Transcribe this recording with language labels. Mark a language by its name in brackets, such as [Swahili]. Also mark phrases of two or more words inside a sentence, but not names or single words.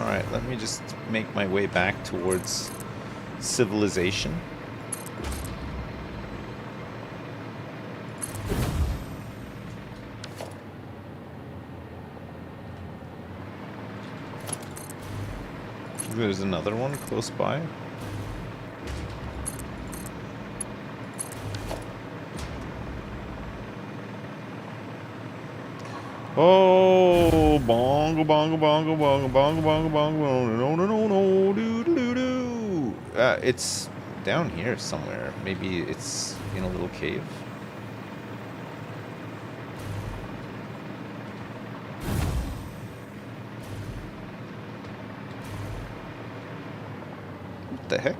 [English] let me just make my way back towards civilization. There's another one close by. Oh, bongo, bongo, bongo, bongo, bongo, bongo, bongo, no, no, no, no, doo, doo, doo. It's down here somewhere. Maybe it's in a little cave. What the heck?